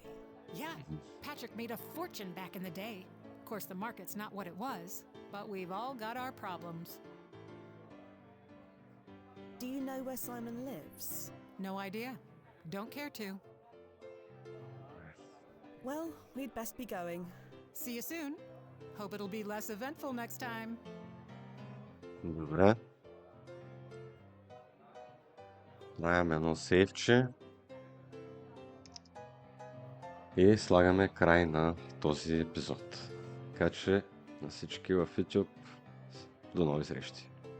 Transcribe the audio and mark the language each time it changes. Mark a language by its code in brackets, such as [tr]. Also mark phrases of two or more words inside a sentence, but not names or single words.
[en] Yeah, Patrick made a fortune back in the day. Of course, the market's not what it was, but we've all got our problems. Do you know where Simon lives? No idea. Don't care to. Well, we'd best be going. See you soon. Hope it'll be less eventful next time. [bg] Добре. Правим едно сейвче. И слагаме край на този епизод. Така че на всички в YouTube до нови срещи.